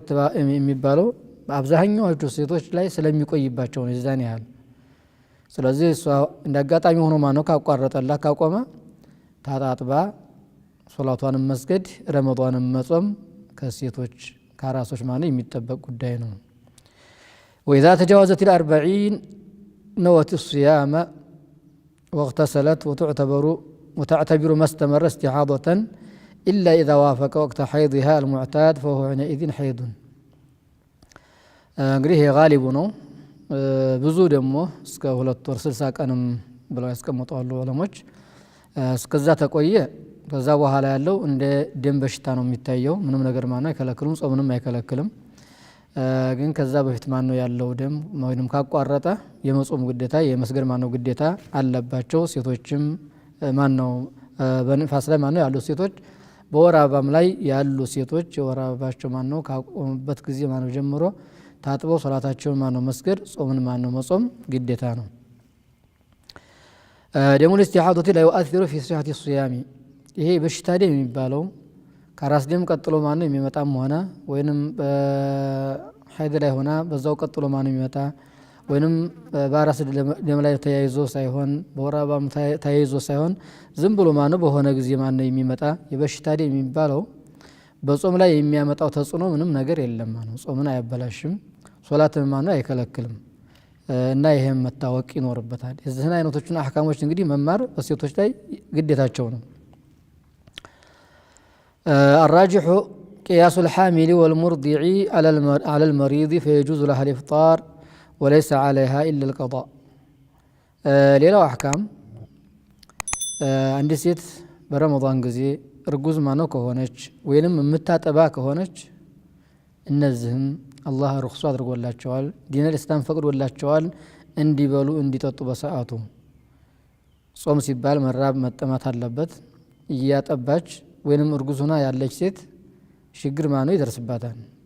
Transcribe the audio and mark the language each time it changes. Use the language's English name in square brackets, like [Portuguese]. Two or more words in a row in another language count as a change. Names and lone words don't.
[Amharic] የሚባለው በአብዛኛዎቹ ሴቶች ላይ ስለሚቆይባቸው ነው የዛን ያህል። ስለዚህ እሷ እንዳጋጣሚ ሆኖ ማነው ካቋረጠላት ካቆመ ታጣጥባ ሶላቷንም መስገድ ረመዷንም መጾም ከሴቶች ከራሶች ማነው የሚጠበቅ ጉዳይ ነው። [Arabic] وإذا تجاوزت 40 نوت الصيام واغتسلت وتعتبر ما استمر استحاضة إلا إذا وافق وقت حيضها المعتاد فهو حينئذ حيض [Amharic] እንግዲህ የጋሊቡ ነው። ብዙ ደግሞ እስከ 2 ወር 60 ቀንም ብለው ያስቀምጣሉ ዑለሞች። እስከዛ ተቆየ ከዛ በኋላ ያለው እንደ ደም በሽታ ነው የሚታየው። ምንም ነገር ማነው አይከለክሉም፣ ጾምንም አይከለክልም። ግን ከዛ በፊት ማነው ያለው ደም ወይንም ካቋረጠ የመጾም ግዴታ የመስገድ ማነው ግዴታ አለባቸው። ሴቶችም ማነው በንፋስ ላይ ማነው ያሉ ሴቶች በወር አበባም ላይ ያሉ ሴቶች የወር አበባቸው ማነው ካቆሙበት ጊዜ ማነው ጀምሮ ታጥበው ሶላታቸውን ማነው መስገድ ጾምን ማነው መጾም ግዴታ ነው። ደሙ [Arabic] الاستحاضة لا يؤثر في صحة الصيام [Amharic] ይሄ በሽታ ደም የሚባለው ከራስ ደም ቀጥሎ ማነው የሚመጣም ሆነ ወይንም ሀይድ ላይ ሆና በዛው ቀጥሎ ማነው የሚመጣ ወይንም በራስ ደም ላይ ተያይዞ ሳይሆን በወር አበባም ተያይዞ ሳይሆን ዝም ብሎ ማነው በሆነ ጊዜ ማነው የሚመጣ የበሽታ ደም የሚባለው በጾም ላይ የሚያመጣው ተጽዕኖ ምንም ነገር የለም ማነው ጾምን አያበላሽም፣ ሶላትን ማነው አይከለክልም። እና ይሄም መታወቅ ይኖርበታል። የዚህን አይነቶቹን አህካሞች እንግዲህ መማር በሴቶች ላይ ግዴታቸው ነው። [Arabic] الراجح قياس الحامل والمرضع على المريض فيجوز لها الإفطار وليس عليها إلا القضاء [Amharic] ሌላው አህካም አንድ ሴት በረመዳን ጊዜ እርጉዝ ማነው ከሆነች ወይንም የምታጠባ ከሆነች እነዚህም አላህ ሩክሱ አድርጎላቸዋል፣ ዲነል ኢስላም ፈቅዶላቸዋል እንዲበሉ እንዲጠጡ በሰዓቱ። ጾም ሲባል መራብ መጠማት አለበት። እያጠባች ወይንም እርጉዝ ሆና ያለች ሴት ችግር ማነው ይደርስባታል